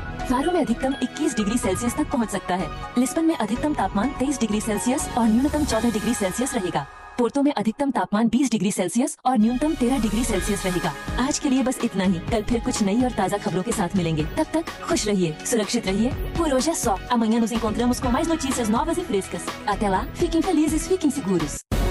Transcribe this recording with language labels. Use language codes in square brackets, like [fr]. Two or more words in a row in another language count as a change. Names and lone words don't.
[hi] फारो में अधिकतम 21 डिग्री सेल्सियस तक पहुंच सकता है। लिस्बन में अधिकतम तापमान 23 डिग्री सेल्सियस और न्यूनतम 14 डिग्री सेल्सियस रहेगा। पोर्टो में अधिकतम तापमान 20 डिग्री सेल्सियस और न्यूनतम 13 डिग्री सेल्सियस रहेगा। आज के लिए बस इतना ही। कल फिर कुछ नई और ताज़ा खबरों के साथ मिलेंगे। तब तक खुश रहिए, सुरक्षित रहिए। [pt] Por hoje é só. Amanhã nos encontramos com mais notícias novas e frescas. Até lá, fiquem felizes, fiquem seguros.